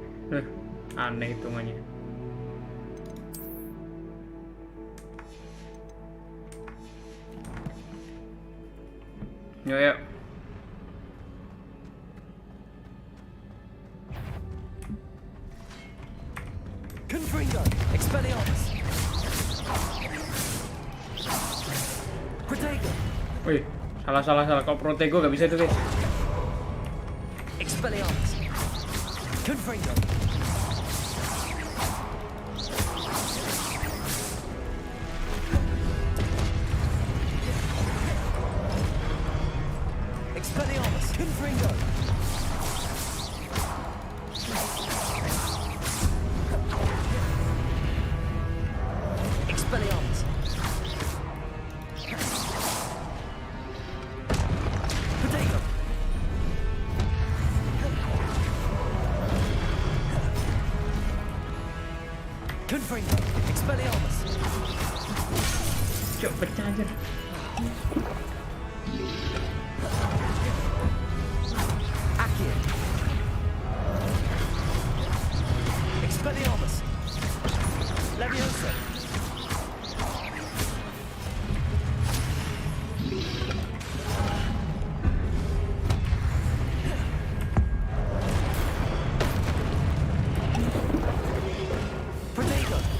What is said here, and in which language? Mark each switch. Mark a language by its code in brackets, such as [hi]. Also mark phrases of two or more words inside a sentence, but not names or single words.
[id] Aneh hitungannya. Yuk. Confringo, Expelliarmus. Protego. Wih, salah. Kok Protego gak bisa itu, guys? Expelliarmus. Confringo. Expelliarmus. Confringo. Expelliarmus. Protego. Confringo. Expelliarmus. Cuk, pecah aja. Accio. Expelliarmus. Leviosa. Protego.